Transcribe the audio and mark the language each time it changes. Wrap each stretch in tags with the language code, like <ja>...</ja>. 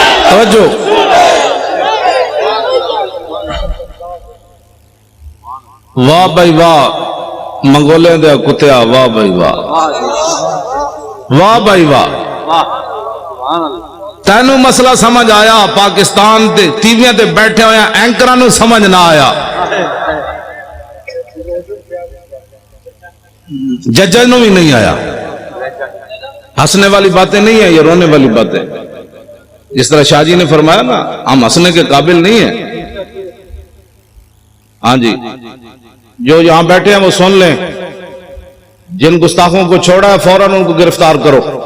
<pa>توجہ واہ بھائی واہ منگولے دے کتیا، واہ بھائی واہ، واہ بھائی واہ. تینوں مسئلہ سمجھ آیا؟ پاکستان تے ٹی ویاں تے بیٹھے ہوئے اینکراں نوں سمجھ نہ آیا، ججاں نوں بھی نہیں آیا.</pa> <ur>ہنسنے والی باتیں نہیں ہیں، یہ رونے والی باتیں. جس طرح شاہ جی نے فرمایا نا، ہم ہنسنے کے قابل نہیں ہیں. ہاں جی، جو یہاں بیٹھے ہیں وہ سن لیں، جن گستاخوں کو چھوڑا ہے فوراً ان کو گرفتار کرو.</ur>